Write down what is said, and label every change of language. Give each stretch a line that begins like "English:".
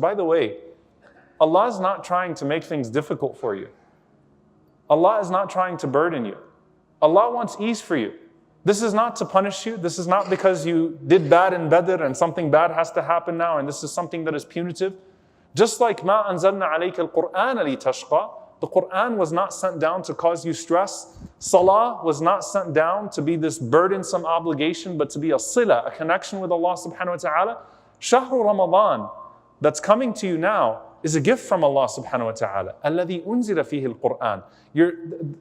English: By the way, Allah is not trying to make things difficult for you. Allah is not trying to burden you. Allah wants ease for you. This is not to punish you. This is not because you did bad in Badr and something bad has to happen now and this is something that is punitive. Just like
Arabic: مَا أَنزَلْنَا عَلَيْكَ الْقُرْآنَ لِتَشْقَى.
English: The Quran was not sent down to cause you stress. Salah was not sent down to be this burdensome obligation, but to be a sila, a connection with Allah subhanahu wa ta'ala. Shahru Ramadan, that's coming to you now, is a gift from Allah subhanahu wa ta'ala.
Arabic: الَّذِي أُنزِلَ فِيهِ الْقُرْآنِ.